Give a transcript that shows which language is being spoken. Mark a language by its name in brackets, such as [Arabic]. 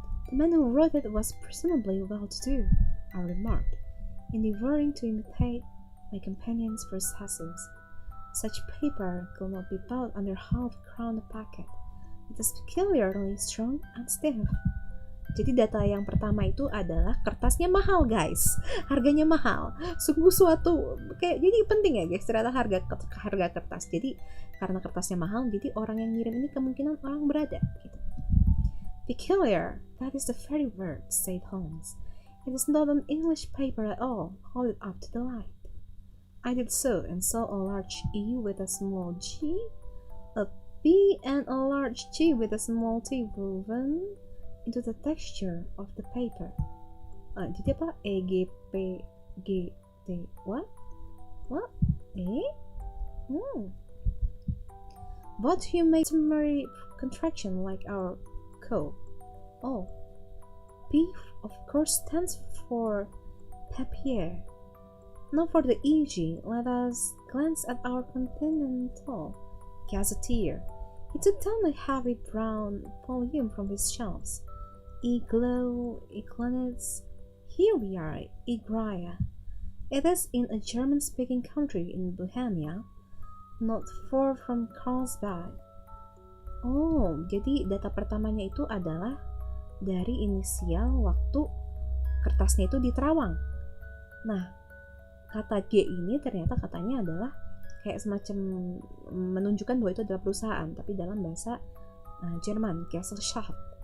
[English] The man who wrote it was presumably well-to-do, I remarked, endeavoring to imitate my companion's processes. Such paper could not be bought under half-crown a packet. It is peculiarly strong and stiff. [Indonesian] Jadi data yang pertama itu adalah kertasnya mahal guys, harganya mahal. Sungguh suatu kayak jadi penting ya guys ternyata harga kertas. Jadi karena kertasnya mahal, jadi orang yang ngirim ini kemungkinan orang berada gitu. [English] Peculiar, that is the very word, said Holmes. It is not an English paper at all. Hold it up to the light. I did so and saw a large E with a small g, a P and a large G with a small t woven into the texture of the paper. [Indonesian] Jadi apa? E, G, P, G, T. [English] What? [Indonesian] E? [English] What do you make summary contraction like our co? Oh, P of course stands for papier. Now for the EG, let us glance at our continental gazetteer. He took down a heavy brown volume from his shelves. Iglo, Iglanitz, here we are, Igria. It is in a German-speaking country in Bohemia, not far from Carlsbad. [Indonesian] Oh, jadi data pertamanya itu adalah dari inisial waktu kertasnya itu di Terawang. Nah, kata G ini ternyata katanya adalah kayak semacam menunjukkan bahwa itu adalah perusahaan, tapi dalam bahasa Jerman, Gesellschaft.